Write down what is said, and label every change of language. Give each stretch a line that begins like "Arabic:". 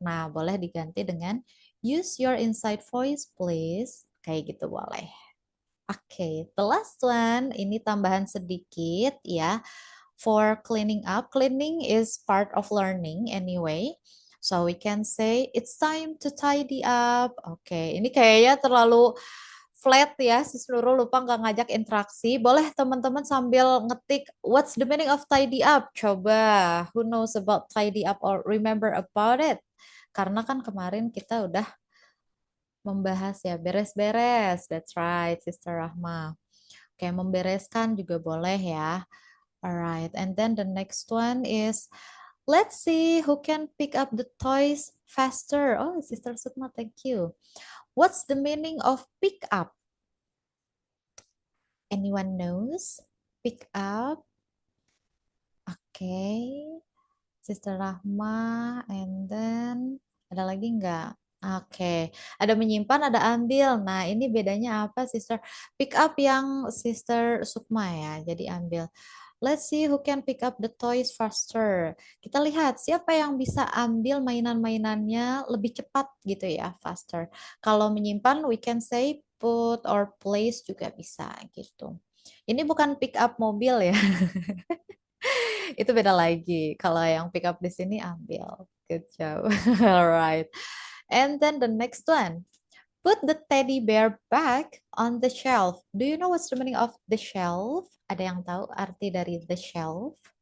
Indonesian: Nah, boleh diganti dengan
English: use your inside voice please.
Indonesian: Kayak gitu boleh. Oke,
English: the last one,
Indonesian: ini tambahan sedikit ya.
English: For cleaning up, cleaning is part of learning anyway. So we can say it's time to tidy up.
Indonesian: Oke, ini kayaknya terlalu flat ya, si seluruh lupa nggak ngajak interaksi. Boleh teman-teman sambil ngetik
English: what's the meaning of tidy up? Coba, who knows about tidy up or remember about it?
Indonesian: Karena kan kemarin kita udah membahas ya beres-beres.
English: That's right, Sister Rahma.
Indonesian: Oke, membereskan juga boleh ya.
English: Alright, and then the next one is let's see who can pick up the toys faster. Oh, Sister Sukma, thank you. What's the meaning of pick up? Anyone knows? Pick up. Oke.
Indonesian: Sister Rahma,
English: and then
Indonesian: ada lagi nggak? Oke, ada menyimpan, ada ambil. Nah, ini bedanya apa, Sister? Pick up yang Sister Sukma ya, jadi ambil.
English: Let's see who can pick up the toys faster.
Indonesian: Kita lihat siapa yang bisa ambil mainan-mainannya lebih cepat gitu ya, faster. Kalau menyimpan,
English: we can say put or place
Indonesian: juga bisa gitu. Ini bukan pick up mobil ya. Itu beda lagi. Kalau yang pick up di sini ambil.
English: Good job. Alright. And then the next one. Put the teddy bear back on the shelf. Do you know what's the meaning of the shelf?
Indonesian: Ada yang tahu arti dari the shelf?